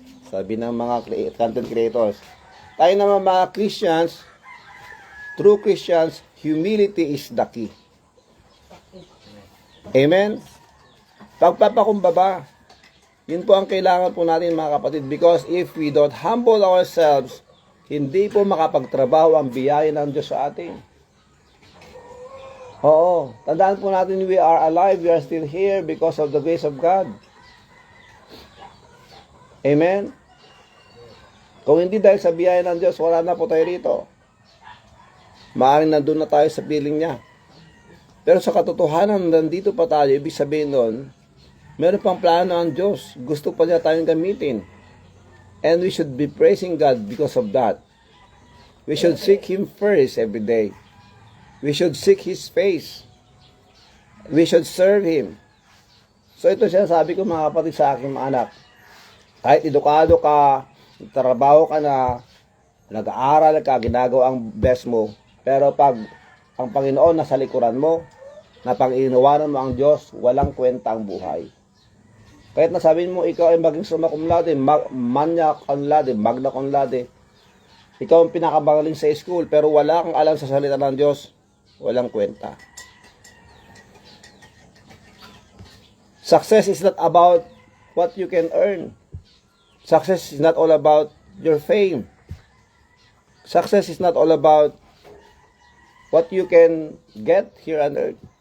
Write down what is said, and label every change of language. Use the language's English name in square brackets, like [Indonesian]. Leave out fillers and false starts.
[Filipino] Sabi ng mga content creators. Tayo naman mga Christians, true Christians, [English] humility is the key. [Filipino] Amen? Pagpapakumbaba, yun po ang kailangan po natin mga kapatid, [English] because if we don't humble ourselves, [Filipino] hindi po makapagtrabaho ang biyaya ng Diyos sa atin. Oo, tandaan po natin, [English] we are alive, we are still here because of the grace of God. Amen? [Filipino] Kung hindi dahil sa biyaya ng Diyos, wala na po tayo rito. Maaaring nandun na tayo sa piling niya. Pero sa katotohanan, nandito pa tayo, ibig sabihin nun, meron pang plano ang Diyos. Gusto pa niya tayong gamitin. [English] And we should be praising God because of that. We should seek Him first every day. We should seek His face. We should serve Him. [Filipino] So ito siya sabi ko mga kapatid sa aking mga anak. Kahit edukado ka, trabaho ka na, nag-aaral ka, ginagawa ang best mo. Pero pag ang Panginoon nasa likuran mo, na pag-inuwanan mo ang Diyos, walang kwenta ang buhay. Kahit nasabihin mo, ikaw ay maging summa cum laude, magna cum laude, magna cum laude. Ikaw ang pinakamagaling sa school, pero wala kang alam sa salita ng Diyos, walang kwenta. [English] Success is not about what you can earn. Success is not all about your fame. Success is not all about what you can get here on earth.